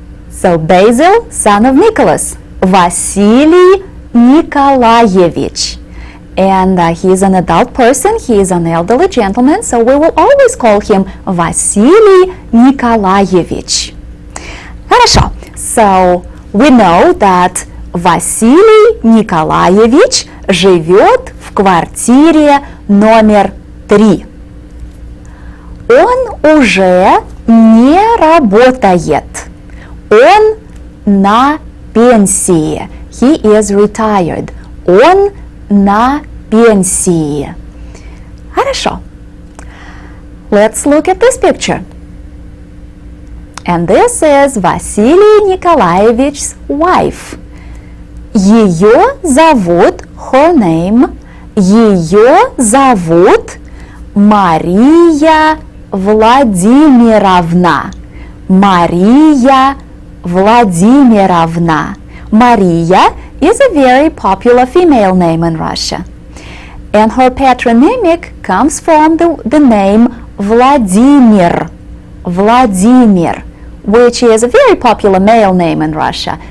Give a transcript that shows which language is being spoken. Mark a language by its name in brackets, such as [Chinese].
[English] So Basil, son of Nicholas. Vasily Nikolaevich. And he is an adult person, he is an elderly gentleman, so we will always call him Василий Николаевич. [Russian] Хорошо. [English] So we know that [Russian] Василий Николаевич живет в квартире номер 3. Он уже не работает. Он на пенсии. [English] He is retired. [Russian] Он на пенсии. Хорошо. [English] Let's look at this picture. And this is Василий Николаевич's wife. [Russian] Ее зовут, [English] her name, [Russian] ее зовут Мария Владимировна. Мария Владимировна. [English] Maria is a very popular female name in Russia. And her patronymic comes from the name Vladimir. Vladimir, which is a very popular male name in Russia.